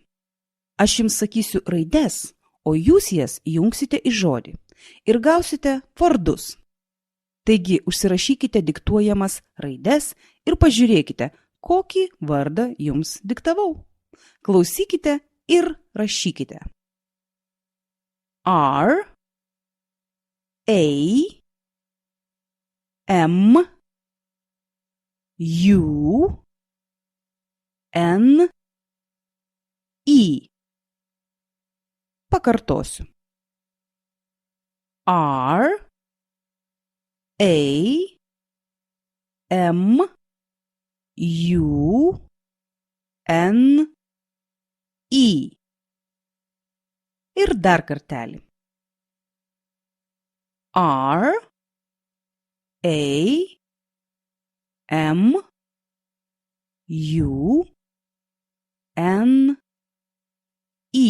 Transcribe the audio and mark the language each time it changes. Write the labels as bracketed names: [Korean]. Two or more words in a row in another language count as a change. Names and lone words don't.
[Lithuanian] Aš jums sakysiu raides, o jūs jas jungsite į žodį ir gausite vardus. Taigi užsirašykite diktuojamas raides ir pažiūrėkite, kokį vardą jums diktavau. Klausykite ir rašykite. R, A, M, U, N, I. Pakartosiu. R, A, M, U, N, I. Ir dar kartelį. R, A, M, U, N, I.